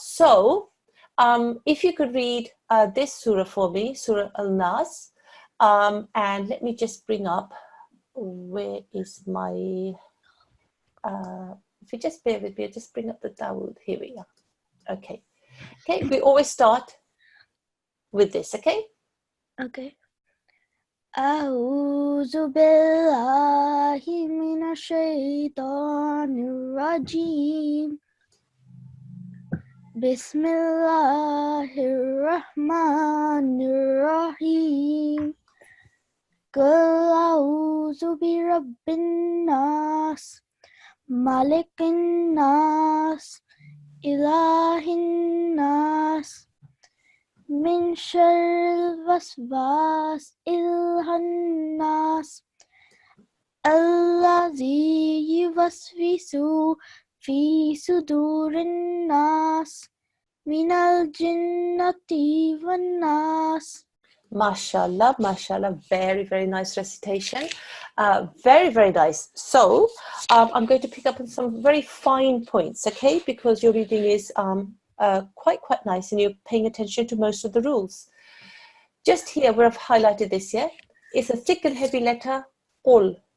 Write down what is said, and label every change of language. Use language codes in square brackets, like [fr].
[en] So, if you could read this surah for me, Surah Al-Nas, and let me just bring up, where is my, if you just bear with me, I'll just bring up the Dawood. Here we are. Okay. Okay, we always start with this, okay? Okay. [ar] أعوذ بالله من الشيطان الرجيم بسم الله الرحمن الرحيم قل أعوذ برب الناس ملك الناس إله الناس من شر الوسواس الخناس الذي يوسوس في صدور الناس من الجنة والناس. [en] Mashallah, mashallah, very, very nice recitation. Very, very nice. So I'm going to pick up on some very fine points, okay? Because your reading is quite nice and you're paying attention to most of the rules. Just here where I've highlighted this, yeah? It's a thick and heavy letter, qul.